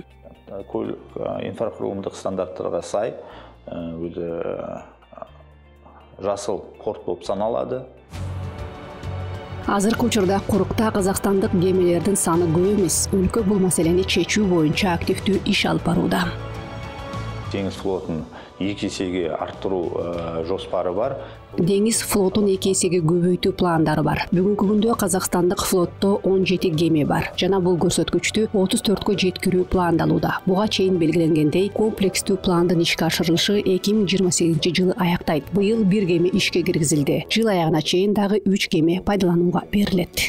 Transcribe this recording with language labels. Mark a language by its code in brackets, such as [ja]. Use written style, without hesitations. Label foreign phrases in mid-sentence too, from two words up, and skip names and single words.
[ky] Инфракурулумдук стандарттарга сай жасыл порт болуп саналады. Азыркы учурда Курукта казакстандык кемелердин саны көп эмес. Өлкө бул маселени чечүү боюнча активдүү иш алып барууда. [kk] Деңиз флотын 2 есеге арттыру жоспары бар. [ky] Деңиз флотун 2 эсеге көбөйтүү пландары бар. Бүгүнкү күндө Казакстандык флотто 17 кеме бар. Жана бул көрсөткүчтү 34кө жеткирүү пландалууда. Буга чейин белгиленгендей, комплекстүү пландын ишке ашырылышы 2028-жылы аяктайт. Быйыл 1 кеме ишке киргизилди. Жыл аягына чейин дагы 3 кеме пайдаланууга берилет.